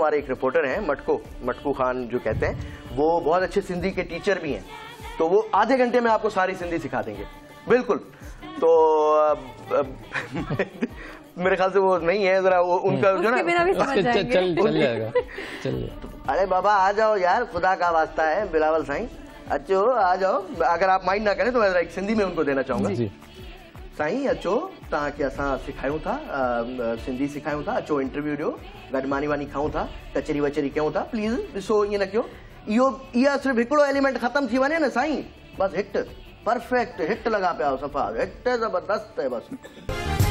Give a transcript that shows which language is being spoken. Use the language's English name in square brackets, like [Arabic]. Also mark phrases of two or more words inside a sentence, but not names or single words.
[Urdu] ہمارے ایک رپورٹر ہیں مٹکو خان جو کہتے ہیں، وہ بہت اچھے سندھی کے ٹیچر بھی ہیں، تو وہ آدھے گھنٹے میں آپ کو ساری سندھی سکھا دیں گے بالکل. تو میرے خیال سے وہ نہیں ہے، ذرا وہ ان کا جو نا چل جائے گا. ارے بابا آ جاؤ یار، خدا کا واسطہ ہے بلاول سائیں، اچو آ جاؤ. اگر آپ مائنڈ نہ کریں تو میں ذرا ایک سندھی میں ان کو دینا چاہوں گا. [Sindhi] साईं अचो, तव्हांखे असां सिखायूं था, सिंधी सिखायूं था, अचो इंटरव्यू ॾियो, गॾु मानी वानी खाऊं था, कचरी वचरी कयूं था. प्लीज़ ॾिसो, ईअं न कयो. इहा सिर्फ़ु हिकिड़ो एलिमेंट ख़तमु थी वञे न साईं, बसि हिट [English] perfect hit [Sindhi] लॻा पिया, सफ़ा हिट [Urdu] زبردست ہے بس.